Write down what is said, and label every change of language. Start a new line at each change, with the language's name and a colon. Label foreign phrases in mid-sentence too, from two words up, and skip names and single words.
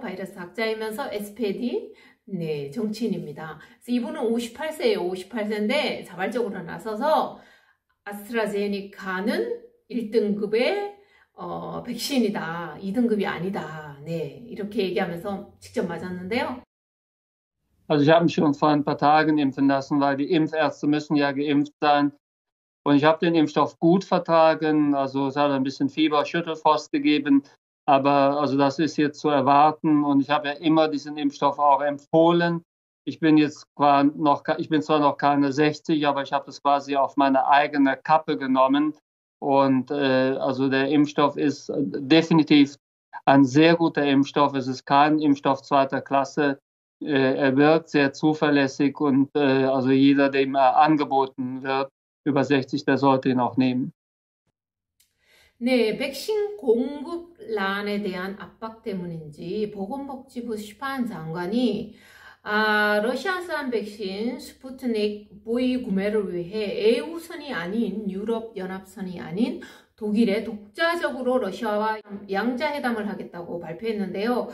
Korean: 바이러스 학자이면서 SPD 네, 정치인입니다. 그래서 이분은 58세예요. 58세인데 자발적으로 나서서 아스트라제니카는 1등급의 백신이다. 2등급이 아니다. 네, 이렇게 얘기하면서 직접 맞았는데요.
German: Also ich habe mich schon vor ein paar Tagen impfen lassen, weil die Impfärzte müssen ja geimpft sein. Und ich habe den Impfstoff gut vertragen. Also es hat ein bisschen Fieber, Schüttelfrost gegeben. Aber also das ist jetzt zu erwarten. Und ich habe ja immer diesen Impfstoff auch empfohlen. Ich bin zwar noch keine 60, aber ich habe das quasi auf meine eigene Kappe genommen. Und also der Impfstoff ist definitiv ein sehr guter Impfstoff. Es ist kein Impfstoff zweiter Klasse. Er wirkt sehr zuverlässig und also jeder, dem er angeboten wird, über 60, der sollte ihn auch nehmen.
Korean: 네, 백신 공급란에 대한 압박 때문인지 보건복지부 슈판 장관이 러시아산 백신 스푸트닉 V 구매를 위해 EU선이 아닌 유럽연합선이 아닌 독일에 독자적으로 러시아와 양자회담을 하겠다고 발표했는데요.